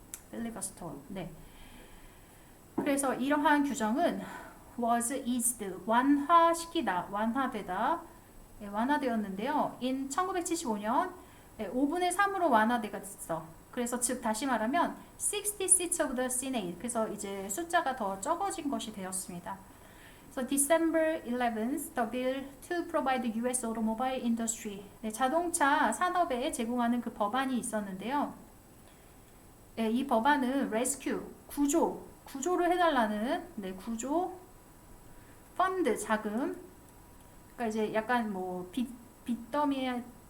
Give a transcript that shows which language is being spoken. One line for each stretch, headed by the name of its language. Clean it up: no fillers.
Korean: 필리버스터, 네. 그래서 이러한 규정은
English: was eased,
Korean: 완화시키다, 완화되다, 네, 완화되었는데요. in 1975년 5분의 3으로 완화되었어. 그래서 즉 다시 말하면
English: 60 seats of the Senate,
Korean: 그래서 이제 숫자가 더 적어진 것이 되었습니다. 그래서
English: December 11th, the bill to provide the U.S. automobile industry,
Korean: 네, 자동차 산업에 제공하는 그 법안이 있었는데요. 네, 이 법안은 rescue, 구조를 해달라는, 네, 구조, 펀드, 자금, 그러니까 이제 약간 뭐 빚더미에